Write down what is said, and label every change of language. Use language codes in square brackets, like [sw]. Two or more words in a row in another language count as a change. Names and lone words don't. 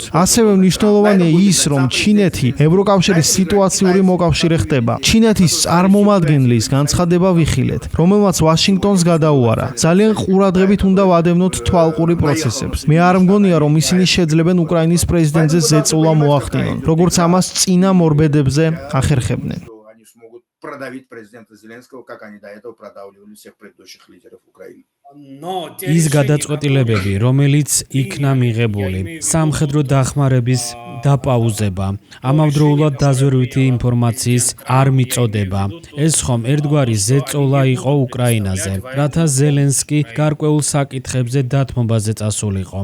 [ka] ასევე მნიშვნელოვანია ის, რომ ჩინეთი ევროკავშირის სიტუაციური მოკავშირე ხდება. ჩინეთის წარმომადგენლის განცხადება ვიხილეთ, რომელმაც ვაშინგტონს გადაუარა. ძალიან ყურადღებით უნდა ვადევნოთ თვალყური პროცესებს. მე არ მგონია, რომ ისინი შეძლებენ უკრაინის პრეზიდენტზე ზეწოლა მოახდინონ, როგორც ამას წინა მორბედებზე ახერხებდნენ. [ru] Они смогут продавить президента Зеленского, как они до этого продавливали всех предыдущих лидеров Украины. [ka] ის გადაწყვეტილებები, რომელიც იქნა მიღებული, სამხედრო დახმარების დაპაუზება, ამავდროულად დაზვერვითი ინფორმაციის არ მიწოდება. ეს ხომ ერთგვარი ზეწოლა იყო უკრაინაზე, რათა ზელენსკი გარკვეულ საკითხებზე დათმობაზე წასულიყო.